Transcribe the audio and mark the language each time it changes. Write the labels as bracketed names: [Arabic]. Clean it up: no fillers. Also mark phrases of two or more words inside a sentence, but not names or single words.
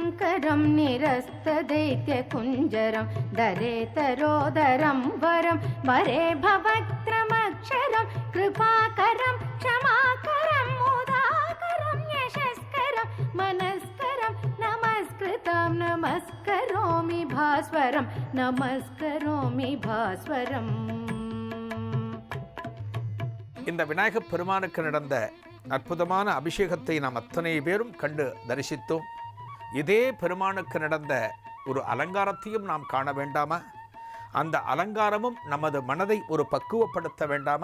[Sanskrit] सुन्दरं निरस्तदैत्यकुञ्जरं दरेतरोदरं वरं वरे भवक्त्रमक्षरं कृपाकरं क्षमाकरं मुदाकरं यशस्करं मनस्करं नमस्कृतं नमस्करोमि भास्वरं नमस्करोमि भास्वरम्. [Tamil] இந்த விநாயகப் பெருமானுக்கு நடந்த அற்புதமான அபிஷேகத்தை நாம் அத்தனை பேரும் கண்டு தரிசித்தோம். இதே பெருமானுக்கு நடந்த ஒரு அலங்காரத்தையும் நாம் காண வேண்டாமா? அந்த அலங்காரமும் நமது மனதை ஒரு பக்குவப்படுத்த வேண்டாமா?